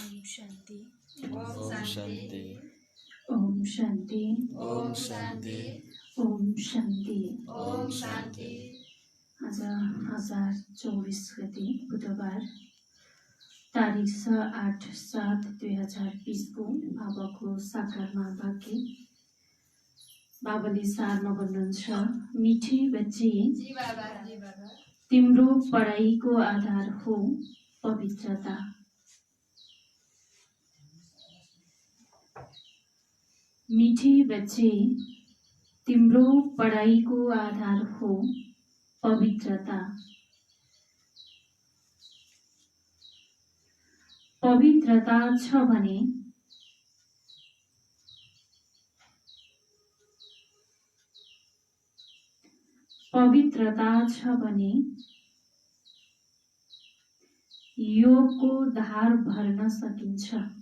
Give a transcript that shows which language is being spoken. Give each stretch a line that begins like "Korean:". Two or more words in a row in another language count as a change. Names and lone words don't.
Nepali: शान्ति। ओम शान्ति। ओम शान्ति। ओम शान्ति। ओम शान्ति। ओम शान्ति। आज 1024 गते बुधबार तारिख 6/8/2020 को बाबाको साकारमा वाक्य। बाबाले सारमा भन्नुहुन्छ,
Hindi: मिठी बच्ची
Nepali: तिम्रो पढाइको आधार हो पवित्रता।
Hindi: मीठी बच्चे
Nepali: तिम्रो पढाइको आधार हो पवित्रता। पवित्रता छ भने योगको धार भर्न सकिन्छ।